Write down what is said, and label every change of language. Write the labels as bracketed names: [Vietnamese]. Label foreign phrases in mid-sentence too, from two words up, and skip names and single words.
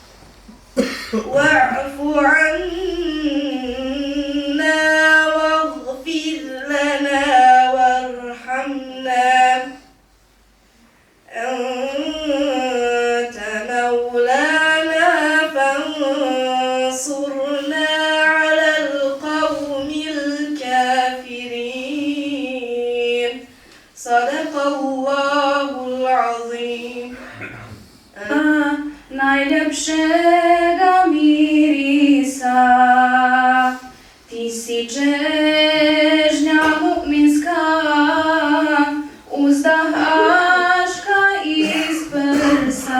[Arabic] واعف عنا واغفر لنا وارحمنا أنت مولانا فانصرنا على القوم الكافرين صدق الله العظيم. [Bosnian] Najljepšega mirisa, ti si čežnja mu'minska, uzdah aška iz prsa.